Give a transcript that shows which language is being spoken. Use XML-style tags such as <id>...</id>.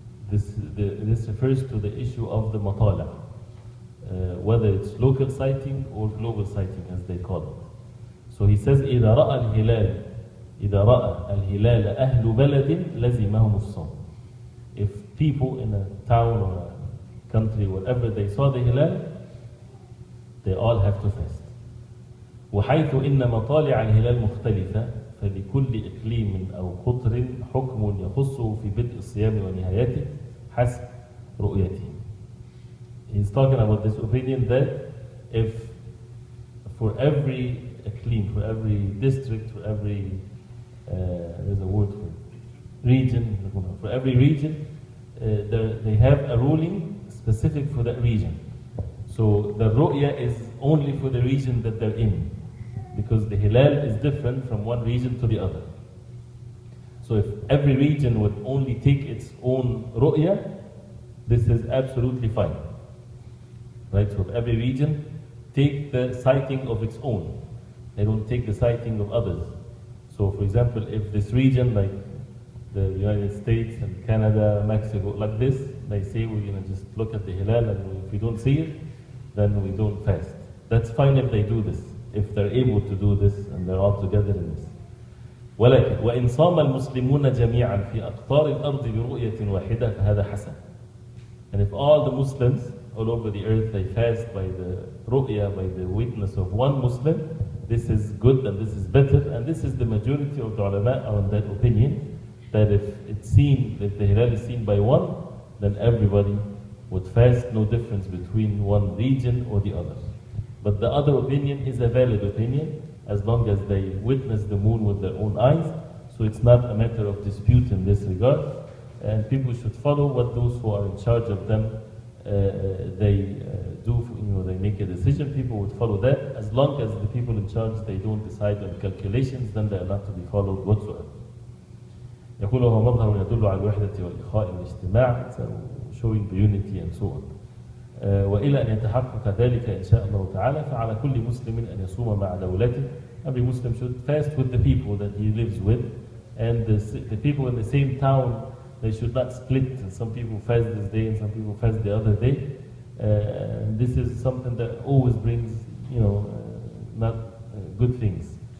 <en>This refers to the issue of the matala, whether it's local sighting or global sighting as they call it. So he says,</en> <ar>إذا رأى الهلال أهل بلد لزمهم الصوم.</ar> <en>If people in a town or a country, wherever they saw the hilal, they all have to fast.</en> <ar>وحيث إن مطالع الهلال مختلفة فلكل إقليم أو قطر حكم يخصه في بدء الصيام ونهايته حسب رؤيته.</ar> <en>He's talking about this opinion that if for every إقليم, for every district, for every there's a word for it, region, for every region, they have a ruling specific for that region. So the ru'ya is only for the region that they're in, because the hilal is different from one region to the other. So if every region would only take its own ru'ya, this is absolutely fine. Right? So if every region take the sighting of its own, they don't take the sighting of others. So for example, if this region like the United States and Canada, Mexico, like this, they say we're going to just look at the hilal and if we don't see it, then we don't fast. That's fine if they do this, if they're able to do this and they're all together in this.</en> <ar>ولكن وإن صام المسلمون جميعا في أقطار الأرض برؤية واحدة فهذا حسن.</ar> <en>And if all the Muslims all over the earth they fast by the ru'ya, by the witness of one Muslim, this is good and this is better, and this is the majority of the ulama are on that opinion, that if it's seen, if the hilal is seen by one, then everybody would fast, no difference between one region or the other. But the other opinion is a valid opinion, as long as they witness the moon with their own eyes, so it's not a matter of dispute in this regard, and people should follow what those who are in charge of them they do, they make a decision, people would follow that. As long as the people in charge, they don't decide on calculations, then they are not to be followed whatsoever.</en> <ar>يقول وهو مظهر يدل على الوحدة والإخاء والاجتماع,</ar> <en>showing the unity and so on.</en> <ar>وإلى أن يتحقق ذلك إن شاء الله تعالى فعلى كل مسلم أن يصوم مع دولته.</ar> <en>Every Muslim should fast with the people that he lives with, and the people in the same town, they should not split. Some people fast this day and some people fast the other day. This is something that always brings, not good things.</en>